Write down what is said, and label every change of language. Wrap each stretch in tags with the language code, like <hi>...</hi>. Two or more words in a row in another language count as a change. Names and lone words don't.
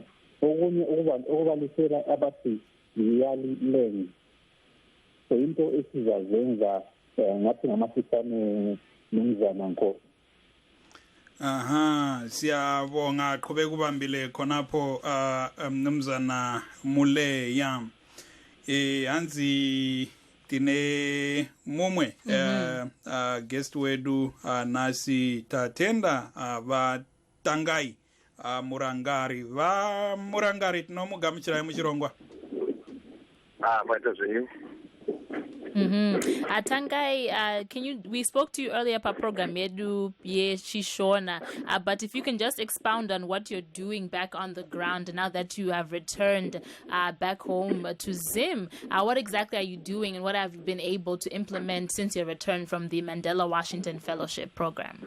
<nd>Okunye okubalisela abathi YALI learning. So into esizazenza ngathi ngamafitane Mnumzana Nkosi. Siyabonga aqhubeka ubambile khonapho Mnumzana Muleya.</nd> <sn>Hanzi tine mumwe guest wedu nasi tatenda vatangai murangari tinomugamuchirai muchirongwa. Maita zvenyu. Tangai,</sn> <en>we spoke to you earlier about program</en> <sn>yedu Shishona,</sn> <en>but if you can just expound on what you're doing back on the ground now that you have returned back home to Zim. What exactly are you doing and what have you been able to implement since your return from the Mandela Washington Fellowship program?</en>